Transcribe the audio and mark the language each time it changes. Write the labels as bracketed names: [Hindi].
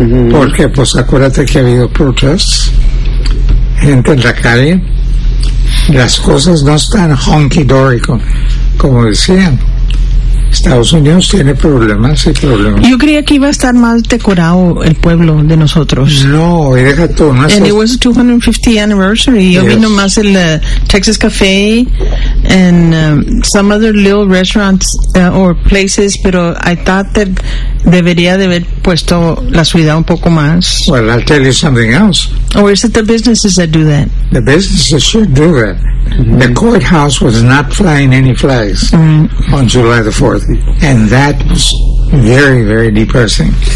[Spanish] Porque pues acuérdate que ha habido protests, gente en la calle, las cosas no están honky dory como decían. Estados Unidos tiene problemas y problemas. Yo creía que iba a estar más decorado el pueblo de nosotros. No, y deja tú. [English] And it was the 250th anniversary. [Spanish] Yo vi nomás el Texas Café and some other little restaurants or places, pero I thought that debería de haber puesto la ciudad un poco más. [English] Well, I'll tell you something else. Or is it the businesses that do that? The businesses should do that. The courthouse was not flying any flags on July the 4th, and that was very, very depressing.